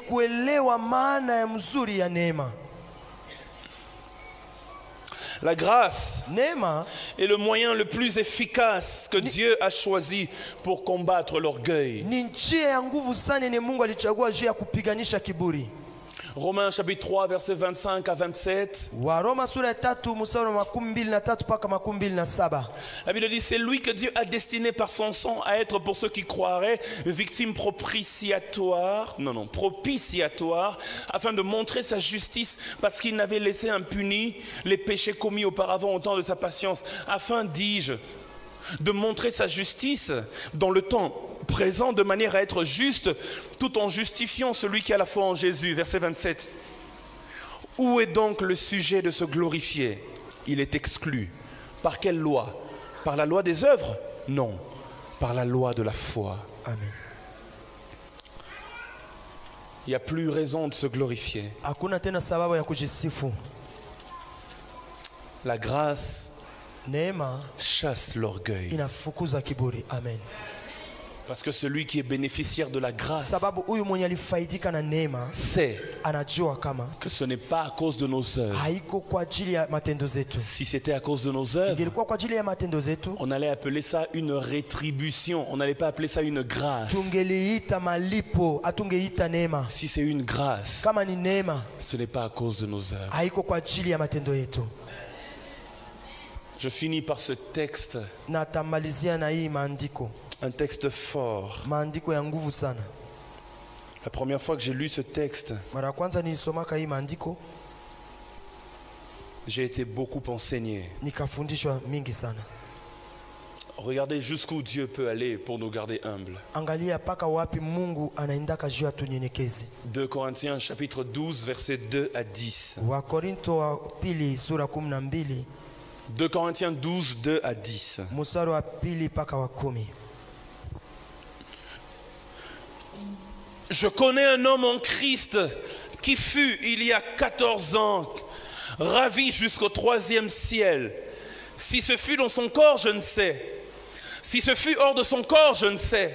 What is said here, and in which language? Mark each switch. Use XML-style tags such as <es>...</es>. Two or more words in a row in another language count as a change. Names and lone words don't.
<fr>La grâce est le moyen le plus efficace que Dieu a choisi pour combattre l'orgueil. Romains chapitre 3, versets 25 à 27.</fr> <sw>Waroma sura ya 3 mstari wa 23 mpaka 27.</sw> <fr>La Bible dit, c'est lui que Dieu a destiné par son sang à être pour ceux qui croiraient victime propitiatoire, afin de montrer sa justice parce qu'il n'avait laissé impunis les péchés commis auparavant au temps de sa patience, afin, dis-je, de montrer sa justice dans le temps présent de manière à être juste tout en justifiant celui qui a la foi en Jésus. Verset 27. Où est donc le sujet de se glorifier? Il est exclu. Par quelle loi? Par la loi des œuvres? Non, par la loi de la foi. Amen. Il n'y a plus raison de se glorifier.</fr> <sw>Hakuna tena sababu ya kujisifu.</sw> <fr>La grâce</fr> <sw>Neema</sw> <fr>chasse l'orgueil.</fr> <sw>inafukuza kiburi. Amen.</sw> <fr>Parce que celui qui est bénéficiaire de la grâce</fr> <sw>Sababu huyu mwenye alifaidika na neema</sw> <fr>sait</fr> <sw>anajua kama</sw> <fr>que ce n'est pas à cause de nos œuvres.</fr> <sw>haiko kwa ajili ya matendo zetu.</sw> <fr>Si c'était à cause de nos œuvres,</fr> <sw>Ingelikuwa kwa ajili ya matendo zetu,</sw> <fr>on allait appeler ça une rétribution. On n'allait pas appeler ça une grâce.</fr> <sw>tungeliita malipo, atungeita neema.</sw> <fr>Si c'est une grâce,</fr> <sw>Kama ni neema,</sw> <fr>ce n'est pas à cause de nos œuvres.</fr> <sw>haiko kwa ajili ya matendo yetu.</sw> <fr>Je finis par ce texte,</fr> <sw>Na tamalizia na hii maandiko.</sw> <fr>un texte fort.</fr> <sw>Maandiko ya nguvu sana.</sw> <fr>La première fois que j'ai lu ce texte,</fr> <sw>Mara ya kwanza nilisomaka hii maandiko,</sw> <fr>j'ai été beaucoup enseigné.</fr> <sw>nikafundishwa mingi sana.</sw> <fr>Regardez jusqu'où Dieu peut aller pour nous garder humbles.</fr> <sw>Angalia paka wapi Mungu anaendaka juu ya tunyenyekezi.</sw> <fr>2 Corinthiens chapitre 12 versets 2 à 10.</fr> <sw>Wakorinto wa pili sura 12</sw> <fr>2 Corinthiens 12, 2 à 10.</fr> <sw>mstari wa pili paka wa 10.</sw> <fr>Je connais un homme en Christ qui fut, il y a 14 ans, ravi jusqu'au 3e ciel. Si ce fut dans son corps, je ne sais. Si ce fut hors de son corps, je ne sais.</fr>